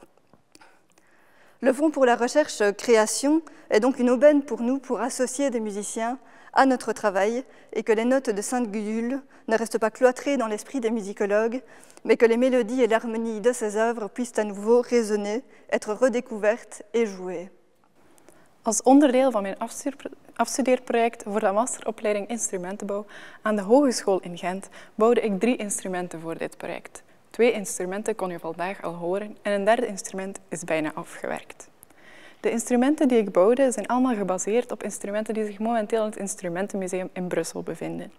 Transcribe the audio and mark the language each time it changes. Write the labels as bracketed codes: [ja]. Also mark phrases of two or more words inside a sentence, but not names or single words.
[fr] Le Fonds pour la recherche-création est donc une aubaine pour nous pour associer des musiciens à notre travail et que les notes de Sainte-Gudule ne restent pas cloîtrées dans l'esprit des musicologues, mais que les mélodies et l'harmonie de ces œuvres puissent à nouveau résonner, être redécouvertes et jouées. [nl] Als onderdeel van mijn afstudeerproject voor de masteropleiding instrumentenbouw aan de Hogeschool in Gent bouwde ik 3 instrumenten voor dit project. 2 instrumenten kon je vandaag al horen en een derde instrument is bijna afgewerkt. De instrumenten die ik bouwde zijn allemaal gebaseerd op instrumenten die zich momenteel in het Instrumentenmuseum in Brussel bevinden.